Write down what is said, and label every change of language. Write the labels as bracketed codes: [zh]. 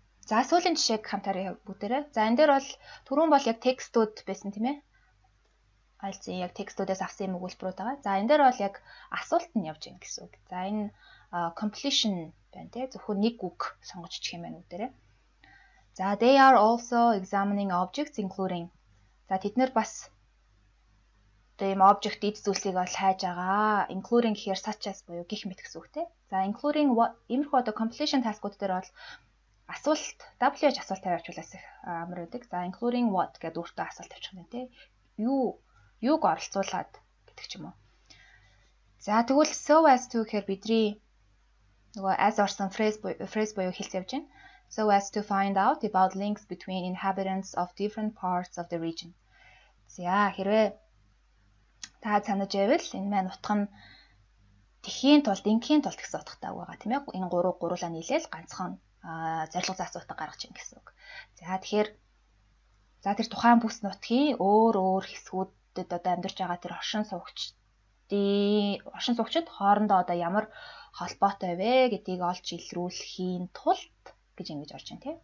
[mn] За сүүлийн жишээг хамтаараа бүгдээрээ. За энэ дээр бол түрүүн бол яг текстүүд байсан тийм ээ. IELTS-ийн яг текстүүдээс авсан юм өгүүлбэрүүд байгаа. За энэ дээр бол яг асуулт нь явж байна гэсэн үг. За энэ completion байна тийм ээ. Зөвхөн нэг үг сонгож чих юм байна бүгдээрээ. [en] За they are also examining objects including. [mn] За тэд нэр бас тийм object эд зүйлсийг бол хайж байгаа. Including гэхээр [en] such as [mn] буюу гих мэт гэсэн үг тийм. За [en] including what [mn] иймэрхүү одоо completion task-ууд дээр бол асуулт WH асуулт тавьчихлаас их амар байдаг. За [en] including what [mn] гэдэг өөртөө асуулт тавьчих юм тийм. Юуг оролцуулаад гэдэг ч юм уу. За тэгвэл [en] so as to [mn] гэхээр бидний нөгөө as орсон phrase буюу хэлц явж байна. [en] So as to find out about links between inhabitants of different parts of the region. [mn] За хэрвээ та санаж байвал энэ маань утга нь ингийн тулд гэсэн утгатай байгаа тийм ээ. Энэ гурлаа нийлээл ганцхан зорилго заасан утга гаргаж ийн гэсэн үг. За тэгэхээр тэр тухайн бүс нутгийн өөр хэсгүүдэд одоо амьдарч байгаа тэр оршин суугчид хоорондоо одоо ямар холбоотой вэ гэдгийг олж илрүүлэхийн тулд гэж ингэж орж байна тийм.